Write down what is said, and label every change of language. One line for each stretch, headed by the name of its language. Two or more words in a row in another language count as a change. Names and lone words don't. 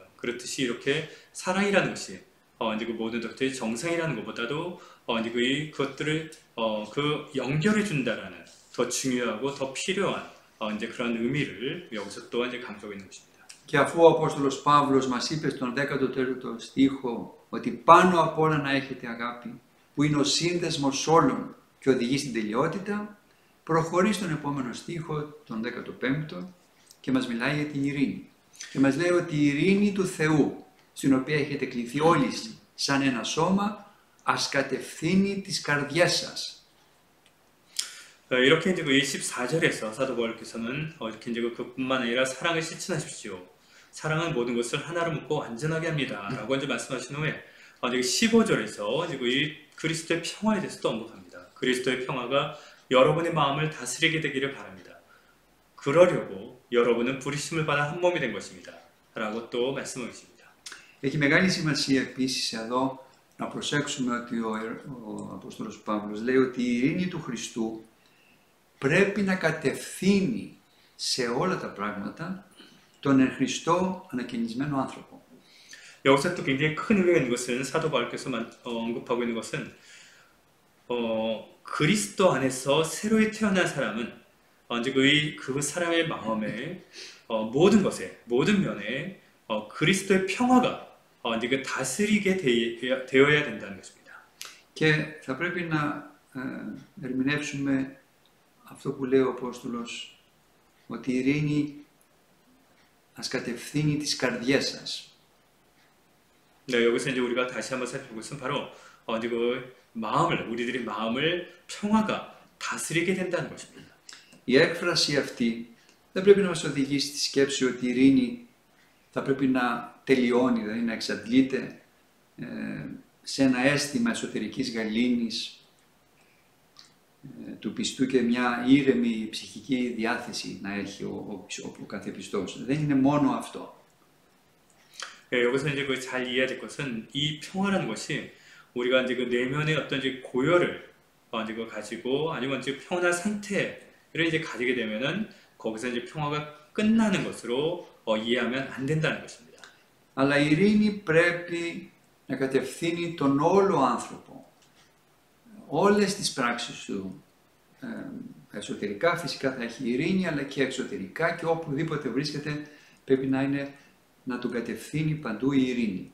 Korean: 그렇듯이 이렇게 사랑이라는 것이 이제 그 모든 것들이 정상이라는 것보다도 이제 그것들을 그 연결해 준다라는 더 중요하고 더 필요한 이제 그런 의미를 여기서 또한 이제 강조하고 있는 것입니다.
Greek: Και αφού ο Απόστολος Παύλος μας είπε στον 14ο στίχο ότι πάνω απ' όλα να έχετε αγάπη, που είναι ο σύνδεσμος όλων και οδηγεί στην τελειότητα, προχωρεί στον επόμενο στίχο, τον 15ο, και μας μιλάει για την ειρήνη. Και μας λέει ότι η ειρήνη του Θεού, στην οποία έχετε κληθεί όλοι σαν ένα σώμα, ας κατευθύνει τις καρδιές σας.
Korean: 이렇게 이제 그 24절에서 사도 바울께서는 이렇게 이제 그뿐만 아니라 사랑을 실천하십시오. 사랑은 모든 것을 하나로 묶고 완전하게 합니다. 라고 이제 말씀하신 후에 이제 15절에서 이제 이 그리스도의 평화에 대해서도 언급합니다. 그리스도의 평화가 여러분의 마음을 다스리게 되기를 바랍니다. 그러려고 여러분은 부르심을 받아 한 몸이 된 것입니다. 라고 또 말씀하고 있습니다.
Greek: Έχει μεγάλη σημασία επίσης εδώ να προσέξουμε ότι ο Απόστολος Παύλος λέει ότι η ειρήνη του Χριστού πρέπει να κατευθύνει σε όλα τα πράγματα τον εν Χριστώ ανακαινισμένο άνθρωπο.
Korean: 여기서 또 굉장히 큰 의미가 있는 것은 사도 바울께서 언급하고 있는 것은 그리스도 안에서 새로이 태어난 사람은 이제 그 사람의 마음에 모든 것에 모든 면에 그리스도의 평화가 이제 그 다스리게 되어야 된다는 것입니다.
Greek: Και θα πρέπει να ερμηνεύσουμε αυτό που λέει ο Απόστολος, ότι η ειρήνη ας κατευθύνει τις καρδιές σας.
Korean: 네, 여기서 이제 우리가 다시 한번 살펴볼 것은 바로 이제 그 우리들의 마음을 평화가 다스리게 된다는 것입니다.
Greek: Η έκφραση αυτή δεν πρέπει να μας οδηγήσει στη σκέψη ότι η ειρήνη θα πρέπει να τελειώνει, δηλαδή να εξαντλείται σε ένα αίσθημα εσωτερικής γαλήνης του πιστού και μια ήρεμη ψυχική διάθεση να έχει ο κάθε πιστός. Δεν είναι μόνο αυτό.
Korean: 네, 여기서 이제 그 잘 이해해야 될 것은 이 평화라는 것이 우리가 이제 그 내면의 어떤 이제 고열을 이제 그 가지고 아니면 이제 평온한 상태를 이제 가지게 되면은 거기서 이제 평화가 끝나는 것으로 이해하면 안 된다는 것입니다.
Greek: Αλλά η ειρήνη πρέπει να κατευθύνει τον όλο άνθρωπο. Όλες τις πράξεις του εσωτερικά φυσικά θα έχει ειρήνη, αλλά και εξωτερικά και οπουδήποτε βρίσκεται πρέπει να τον κατευθύνει παντού η ειρήνη.